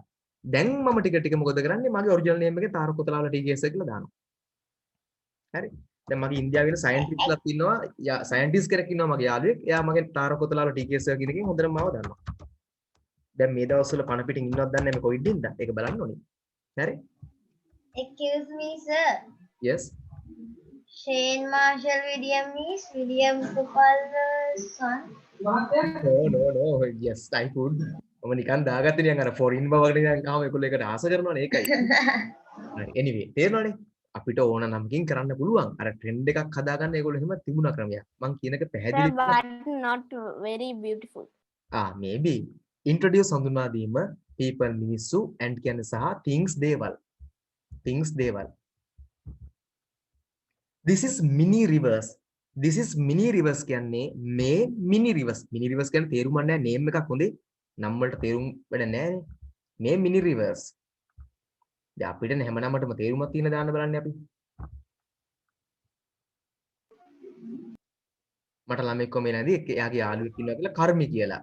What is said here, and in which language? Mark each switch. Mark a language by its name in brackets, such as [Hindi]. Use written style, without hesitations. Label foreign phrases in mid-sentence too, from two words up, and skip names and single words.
[Sinhala] දැන් මම ටික මොකද කරන්නේ මගේ [English] original name [Sinhala] එකේ තාරක කොතලාවල TKS කියලා දානවා. හරි. දැන් මගේ ඉන්දියාවේ ඉන්න සයන්ටිස්ට්ලාත් ඉන්නවා. සයන්ටිස්ට් කෙනෙක් ඉන්නවා මගේ යාළුවෙක්. එයා මගේ තාරක කොතලාවල TKS කියන එකෙන් හොඳටම මාව දන්නවා. දැන් මේ දවස්වල පණ පිටින් ඉන්නවද දන්නේ නැහැ මේ කොවිඩ් ඉඳන්. ඒක බලන්න ඕනේ. හරි? [English] Excuse me, sir. Yes. Shane Marshall William is William Gopal's son. No. Yes, I could. [Sinhala] මම නිකන් දාගත්තේ නිකන් අර ෆොරින් බවකට නිකන් ආව ඒගොල්ලෝ ඒකට ආස කරනවනේ ඒකයි. හරි. anyway, තේරෙනවනේ? අපිට ඕන නමකින් කරන්න පුළුවන්. අර ට්‍රෙන්ඩ් එකක් හදාගන්න ඒගොල්ලෝ එහෙම තිබුණා ක්‍රමයක්. මං කියන එක Sir, පැහැදිලි [English] but not very beautiful. maybe. Introduce [Sinhala] හඳුන්වා දීම people මිනිස්සු and කියන්නේ සහ things දේවල්. [English] Things දේවල්. This is mini reverse. This is mini reverse [Sinhala] කියන්නේ මේ [English] mini reverse. Mini reverse [Sinhala] කියන්නේ තේරුම් ගන්න නේම් එකක් හොඳේ. නම් වලට තේරුම් වැඩ නැහැ. [English] මේ mini reverse. [Sinhala] දැන් අපිට හැම නමකටම තේරුමක් තියෙන දාන්න බලන්නේ අපි. මට ළමෙක් කොමේනදී එයාගේ යාළුවෙක් ඉන්නවා කියලා කර්මි කියලා.